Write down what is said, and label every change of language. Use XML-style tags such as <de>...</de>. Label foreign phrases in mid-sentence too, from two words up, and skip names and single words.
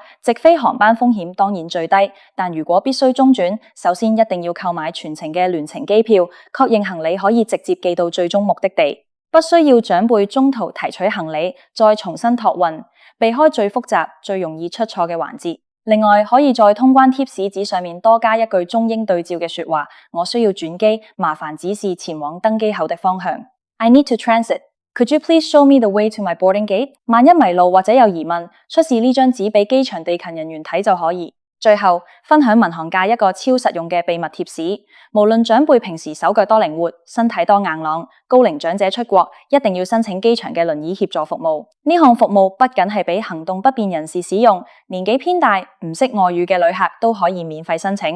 <yue>直飛航班風險當然最低，但如果必須中轉，首先一定要購買全程嘅聯程機票，確認行李可以直接寄到最終目的地，不需要長輩中途提取行李，再重新託運，避開最複雜、最容易出錯嘅環節。另外，可以在通關貼士紙上面多加一句中英對照嘅說話，我需要轉機，麻煩指示前往登機口的方向。</yue> <en>I need to transit.Could you please show me the way to my boarding gate？</en> <yue>萬一迷路或者有疑問，出示呢張紙俾機場地勤人員睇就可以。最後，分享民航界一個超實用嘅秘密貼士，無論長輩平時手腳多靈活，身體多硬朗，高齡長者出國一定要申請機場嘅輪椅協助服務。呢項服務不僅係俾行動不便人士使用，年紀偏大、唔識外語嘅旅客都可以免費申請。</yue>